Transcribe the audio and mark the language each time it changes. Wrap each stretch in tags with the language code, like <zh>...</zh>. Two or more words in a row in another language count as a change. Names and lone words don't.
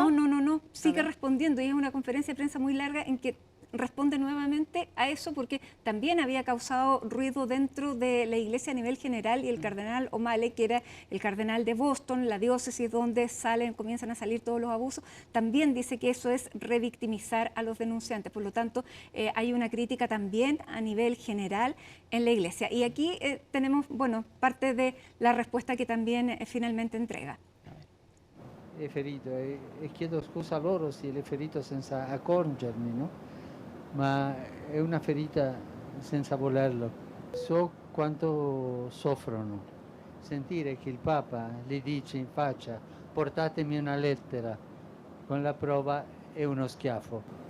<es>No, sigue respondiendo, y es una conferencia de prensa muy larga en que responde nuevamente a eso, porque también había causado ruido dentro de la Iglesia a nivel general, y el cardenal O'Malley, que era el cardenal de Boston, la diócesis donde comienzan a salir todos los abusos, también dice que eso es revictimizar a los denunciantes. Por lo tanto, hay una crítica también a nivel general en la Iglesia. Y aquí tenemos, bueno, parte de la respuesta que también finalmente entrega.</es> <it>È ferito e chiedo scusa a loro se l'è ferito senza accorgermi, no? Ma è una ferita senza volerlo. So quanto soffrono. Sentire che il Papa gli dice in faccia portatemi una lettera con la prova è uno schiaffo.</it>